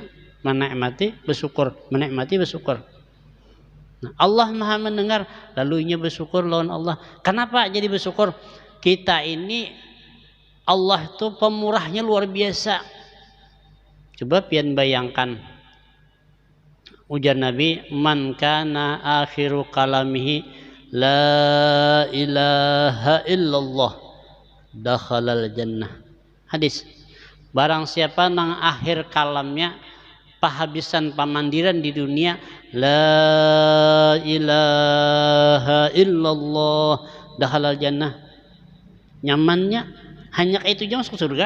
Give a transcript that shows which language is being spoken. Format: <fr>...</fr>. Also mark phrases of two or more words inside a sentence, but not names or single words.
<bjn>Menikmati bersyukur, menikmati bersyukur. Nah, Allah Maha mendengar, lalunya bersyukur lawan Allah. Kenapa jadi bersyukur? Kita ini Allah itu pemurahnya luar biasa. Coba pian bayangkan ujar Nabi,</bjn> <ar>من كان آخر كلامه لا إله إلا الله دخل الجنة.</ar> <bjn>Hadis. Barang siapa nang akhir kalamnya pahabisan pamandiran di dunia</bjn> <ar>لا إله إلا الله دخل الجنة.</ar> <bjn>Nyamannya hanya kayak itu aja masuk surga.</bjn>